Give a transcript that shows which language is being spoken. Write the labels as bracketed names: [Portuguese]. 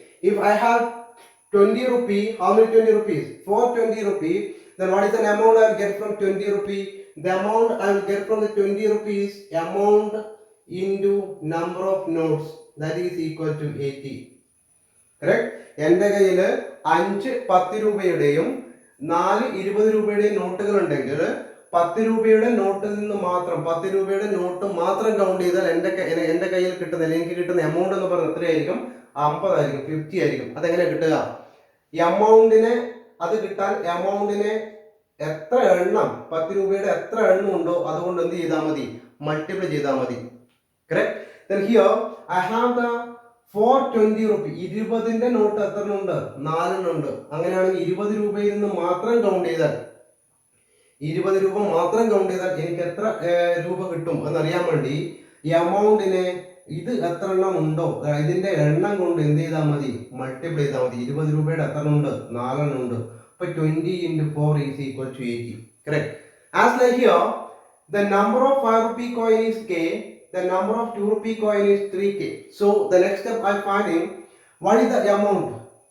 [English] If I have 20 rupee, how many 20 rupees? 420 rupee. Then what is the amount I will get from 20 rupee? The amount I will get from the 20 rupees, amount into number of notes, that is equal to 80. Correct? [Malayalam] എൻ്റെ കയ്യിൽ 5 10 രൂപയുടെയും 4 20 രൂപയുടെയും നോട്ടുകൾ ഉണ്ടെങ്കിൽ 10 രൂപയുടെ നോട്ടിൽ നിന്ന് മാത്രം 10 രൂപയുടെ not മാത്രം കൗണ്ട് ചെയ്താൽ എൻ്റെ കയ്യിൽ കിട്ടുന്ന, എനിക്ക് കിട്ടുന്ന എമൗണ്ട് എന്ന് പറഞ്ഞാൽ എത്രയായിരിക്കും? 50 ആയിരിക്കും, 50 ആയിരിക്കും. അതെങ്ങനെ കിട്ടുക? എമൗണ്ടിനെ, അത് കിട്ടാൻ എമൗണ്ടിനെ എത്ര എണ്ണം, 10 രൂപയുടെ എത്ര എണ്ണം ഉണ്ടോ അതുകൊണ്ട് എന്ത് ചെയ്താൽ മതി? മൾട്ടിപ്ലൈ ചെയ്താൽ മതി. Correct? [English] Then here I have the 420 rupee. [Malayalam] 20ന്റെ not എത്ര ഉണ്ട്? 4 ഉണ്ട്. അങ്ങനെയാണെങ്കിൽ 20 രൂപയിൽ നിന്ന് മാത്രം കൗണ്ട് ചെയ്താൽ, 20 രൂപ മാത്രം കൗണ്ട് ചെയ്താൽ എനിക്ക് എത്ര രൂപ കിട്ടും എന്നറിയാൻ വേണ്ടി എമൗണ്ടിനെ ഇത് എത്ര എണ്ണം ഉണ്ടോ ഇതിന്റെ എണ്ണം കൊണ്ട് എന്ത് ചെയ്താൽ മതി? മൾട്ടിപ്ലൈ ചെയ്താൽ മതി. 20 രൂപയുടെ എത്ര ഉണ്ട്? 4 എണ്ണം ഉണ്ട്. [English] അപ്പോൾ 20 into 4 is equal to 80. Correct? As like here, the number of 5 rupee coin is K, the number of 2 rupee coin is 3K. So the next step I find in what is the amount.